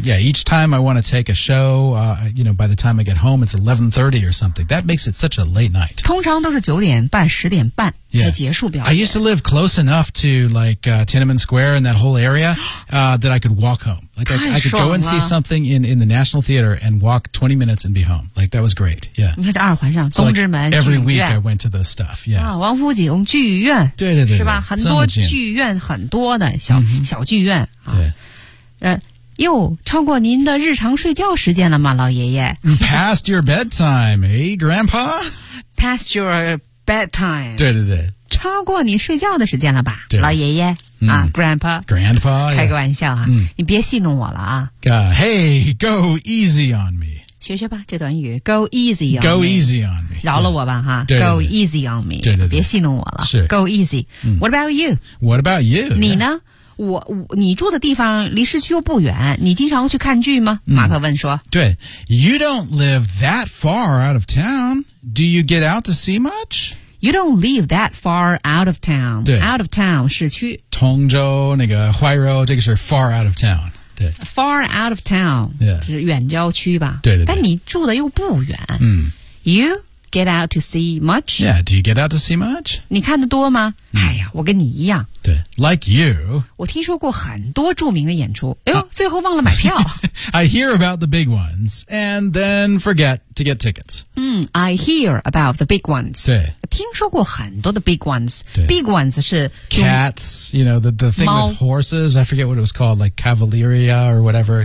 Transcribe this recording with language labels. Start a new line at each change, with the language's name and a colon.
English: Yeah, each time I want to take a show、you know, by the time I get home it's 11:30 or something That makes it such a late night
Chinese: 通常都是九点半十点半才结束表演、
English: yeah. I used to live close enough to like、Tiananmen Square and that whole area、that I could walk home Like I could go and see something in the National Theater and walk 20 minutes and be home Like that was great Yeah
Chinese: 你看这二环上东直门、
English: so like、Every week I went to those stuff Yeah、
Chinese: 啊、王府井剧院对对 对, 对是吧很多剧院很多的小、mm-hmm. 小剧院啊，哟，超过您的日常睡觉时间了吗，老爷爷
English: ？Past your bedtime, eh, Grandpa? Past your bedtime.
Chinese: 对对对，超过你睡觉的时间了吧，对老爷爷、 mm.
English: 啊 ，Grandpa, Grandpa，
Chinese: 开个玩笑啊， mm. 你别戏弄我了啊。
English: Hey, go easy on me.
Chinese: 学学吧，这短语 ，
English: go easy on go Go easy on me.
Chinese: 饶了我吧，哈、
English: yeah. ，go
Chinese: 对对对
English: easy on me.
Chinese: 对对对别戏弄我了是
English: ，go easy.、 Mm. What about you? What about you?
Chinese: 你呢？Yeah. 你住的地方离市区又不远，你经常去看剧吗？马克问说。
English: 对 ，You don't live that far out of town. Do you get out to see much? You don't live that far out of town.
Chinese: 对
English: ，out of town
Chinese: 市区。通州那个怀柔，这个是
English: far out of town.
Chinese: 对
English: ，far out of town，
Chinese: 对、yeah. ，是远郊区吧？对对对。但你住的又不远。嗯。
English: You get out to see much? Yeah. Do you get out to see much?
Chinese: 你看得多吗？哎呀，我跟你一样。
English: 对 ，like you.
Chinese: 我听说过很多著名的演出，哎呦，最后忘了买票。
English: I hear about the big ones and then forget to get tickets. I hear about the big ones.
Chinese: 对，听说过很多的
English: big ones.
Chinese: 对
English: ，big ones 是 cats. You know the thing with horses. I forget what it was called, like Cavalieria or whatever.